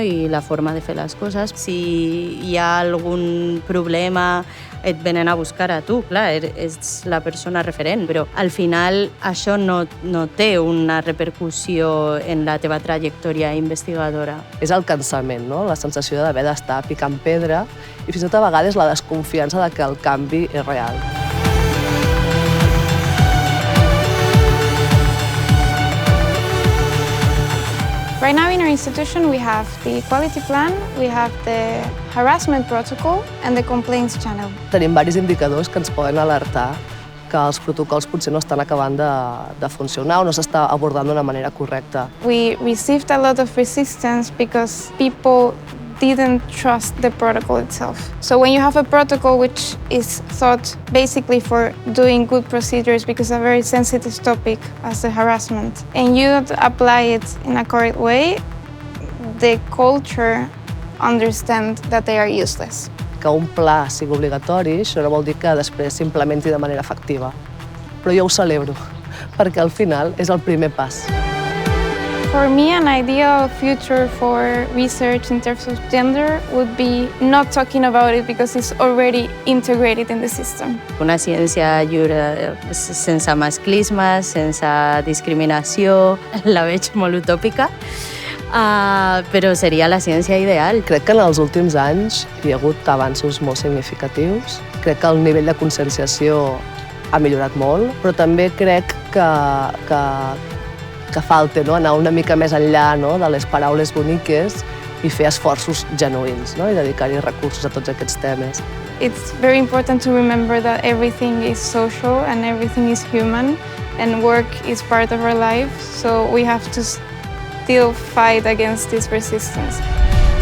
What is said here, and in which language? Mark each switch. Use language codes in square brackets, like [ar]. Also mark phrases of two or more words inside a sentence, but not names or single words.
[ca] I la forma de fer les coses. Si hi ha algun problema, et venen a buscar a tu, clar, ets la persona referent, però al final això no té una repercussió en la teva trajectòria investigadora. És el cansament, no? La sensació d'haver d'estar picant pedra i fins i tot a vegades la desconfiança de que el canvi és real. [en] Right now in our institution we have the quality plan, we have the harassment protocol and the complaints channel. [ca] Tenim diversos indicadors que ens poden alertar que els protocols potser no estan acabant de funcionar o no s'està abordant d'una manera correcta. [en] We received a lot of resistance because people didn't trust the protocol itself. So when you have a protocol which is thought basically for doing good procedures because it's a very sensitive topic as the harassment, and you don't apply it in a correct way, the culture understands that they are useless. [ca] Que un pla sigui obligatori, això no vol dir que després s'implementi de manera efectiva. Però jo ho celebro, perquè al final és el primer pas. [en] For me, an ideal future for research in terms of gender would be not talking about it because it's already integrated in the system. [ca] Una ciència lliure, sense masclisme, sense discriminació, la veig molt utòpica, però seria la ciència ideal. Crec que en els últims anys hi ha hagut avanços molt significatius. Crec que el nivell de conscienciació ha millorat molt, però també crec que falta, no? Anar una mica més enllà, no? De les paraules boniques i fer esforços genuïns, no? I dedicar-hi recursos a tots aquests temes. [en] It's very important to remember that everything is social and everything is human and work is part of our life, so we have to still fight against this resistance.